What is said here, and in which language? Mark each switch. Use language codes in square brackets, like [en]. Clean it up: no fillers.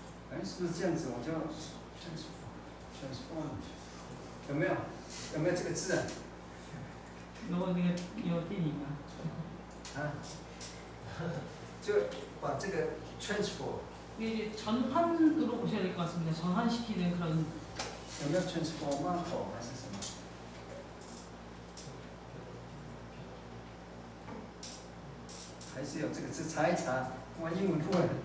[zh] 哎，是不是这样子？我就 transform， 有没有？有没有这个字啊？ 요电影啊. 啊，就把这个 transform， [ko] 이게 전환으로 보셔야 될 것 같습니다. 전환시키는 그런. [zh] 有没有 transformator 还是什么？还是有这个字，查一查，我英文不会。